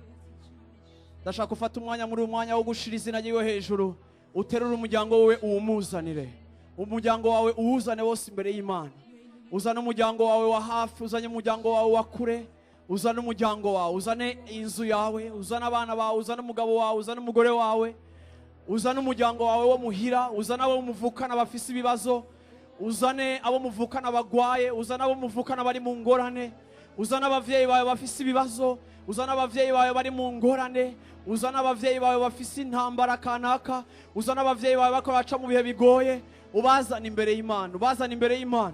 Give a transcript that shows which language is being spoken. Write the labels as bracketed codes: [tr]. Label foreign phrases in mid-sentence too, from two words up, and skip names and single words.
[rn] Ndashaka gufata umwanya muri umwanya wo gushira izina ryiwe hejuru, uterura umuryango wawe uwumuzanire. Umuryango wawe uwuzane wose imbere y'Imana. Uzane umuryango wawe wa hafi, uzanye umuryango wawe wa kure, uzane umuryango wawe, uzane inzu yawe, uzane abana bawe, uzane umugabo wawe, uzane umugore wawe, uzane umuryango wawe wo muhira, uzane abo muvukana bafise ibibazo, uzane abo muvukana bagwaye, uzane abo muvukana bari mu ngorane, uzane abavyeyi bawe bafise ibibazo, uzane abavyeyi bawe bari mu ngorane, uzane abavyeyi bawe bafise intambara kanaka, uzane abavyeyi bawe bako baca mu bihe bigoye, ubazana imbere y'Imana, ubazana imbere y'Imana.